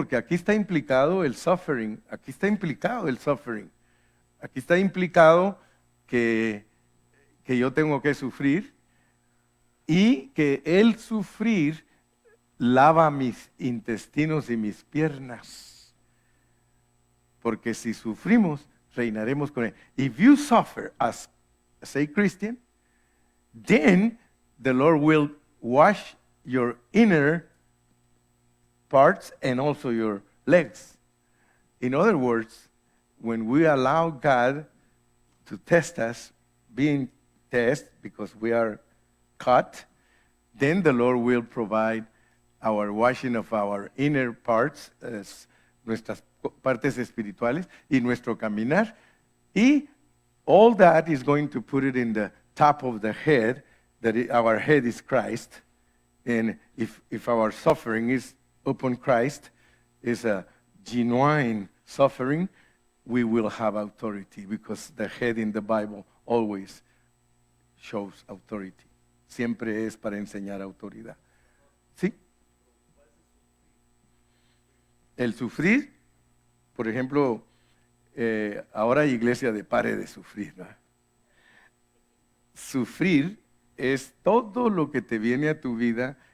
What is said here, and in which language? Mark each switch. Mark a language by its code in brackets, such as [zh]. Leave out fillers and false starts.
[es] Porque aquí está implicado el suffering, aquí está implicado el suffering, aquí está implicado que yo tengo que sufrir y que el sufrir lava mis intestinos y mis piernas. Porque si sufrimos, reinaremos con él. [en] If you suffer as a Christian, then the Lord will wash your inner parts and also your legs. In other words, when we allow God to test us, being tested because we are caught, then the Lord will provide our washing of our inner parts, [es] nuestras partes espirituales y nuestro caminar. [en] Y all that is going to put it in the top of the head, that our head is Christ. And if our suffering is upon Christ, is a genuine suffering, we will have authority because the head in the Bible always shows authority. [es] Siempre es para enseñar autoridad. ¿Sí? El sufrir, por ejemplo, ahora hay iglesia de pare de sufrir, ¿no? Sufrir es todo lo que te viene a tu vida